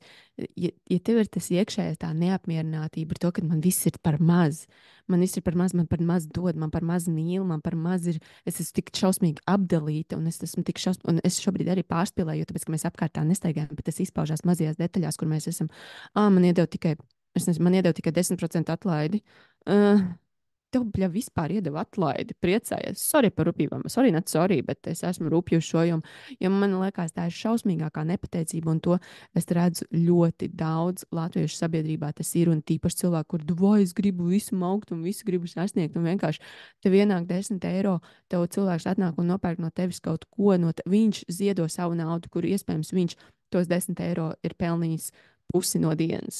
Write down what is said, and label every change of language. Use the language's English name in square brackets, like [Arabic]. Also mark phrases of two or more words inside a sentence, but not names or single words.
[Latvian] Ja tev ir tas iekšējais, tā neapmierinātība ar to, ka man viss ir par maz, man viss ir par maz, man par maz dod, man par maz mīl, man par maz ir, es esmu tik šausmīgi apdalīta un es esmu tik šausmīgi, un es šobrīd arī pārspīlēju, jo tāpēc, ka mēs apkārt tā nestaigājam, bet tas izpaužās mazajās detaļās, kur mēs esam, man iedeva tikai, es nezinu, man iedeva tikai 10% atlaidi. Tev bļa vispār iedeva atlaidi, priecājies. Sorry par rupjībām, [English] sorry, not sorry, [Latvian] bet es esmu rupju šo, jo man liekas, tā ir šausmīgākā nepateicība, un to es redzu ļoti daudz latviešu sabiedrībā. Tas ir, un tīpaši cilvēki, kur vai es gribu visu augt un visu gribu sasniegt, un vienkārši tev ienāk 10 eiro, tev cilvēks atnāk un nopērk no tevis kaut ko, viņš ziedo savu naudu, kur iespējams viņš tos 10 eiro ir pelnījis pusi no dienas.